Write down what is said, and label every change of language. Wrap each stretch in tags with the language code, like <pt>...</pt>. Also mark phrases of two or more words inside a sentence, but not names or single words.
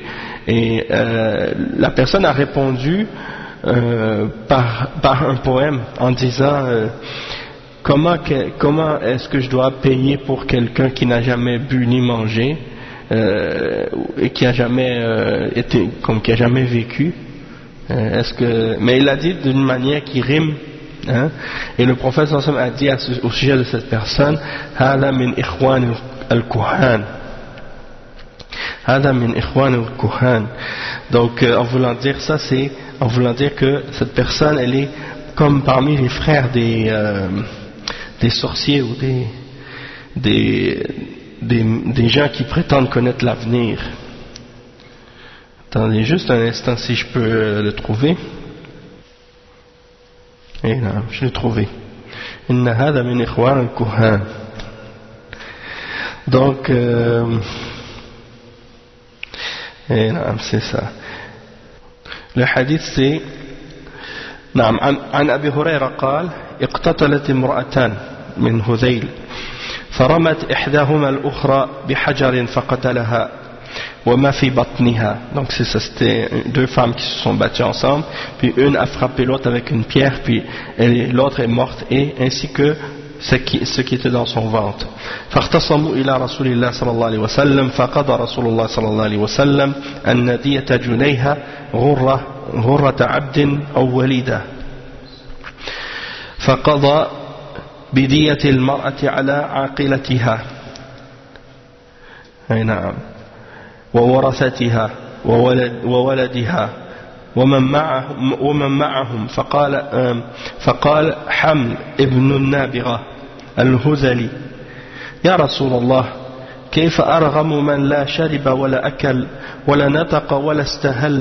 <fr>Et la personne a répondu par un poème en disant comment est-ce que je dois payer pour quelqu'un qui n'a jamais bu ni mangé et qui a jamais qui a jamais vécu, mais il l'a dit d'une manière qui rime, hein, et le prophète</fr> <ar>صلى الله عليه وسلم</ar> <fr>a dit au sujet de cette personne:</fr> <ar>هذا من إخوان الكهان. هذا من إخوان الكهان.</ar> <fr>Donc en voulant dire ça, c'est en voulant dire que cette personne elle est comme parmi les frères des sorciers ou des gens qui prétendent connaître l'avenir. Attendez juste un instant si je peux le trouver. Et non, je l'ai trouvé.</fr> <ar>إن هذا من إخوان الكهان.</ar> <fr>Donc et non, c'est ça. Le hadith c'est</fr> <ar>نعم عن أبي هريرة قال: اقتتلت امرأتان من هذيل فرمت إحداهما الأخرى بحجر فقتلها وما في بطنها.</ar> <fr>Donc c'est ça, c'était deux femmes qui se sont battues ensemble, puis une a frappé l'autre avec une pierre, puis l'autre est morte, et ainsi que ce qui était dans son ventre.</fr> <ar>فاختصموا إلى رسول الله صلى الله عليه وسلم فقضى رسول الله صلى الله عليه وسلم أن دية جنيها غرة عبد أو وليدة، فقضى بدية المرأة على عاقلتها، أي نعم، وورثتها وولدها ومن معهم فقال حمل ابن النابغة الهذلي: يا رسول الله، كيف أرغم من لا شرب ولا أكل ولا نطق ولا استهل؟</ar>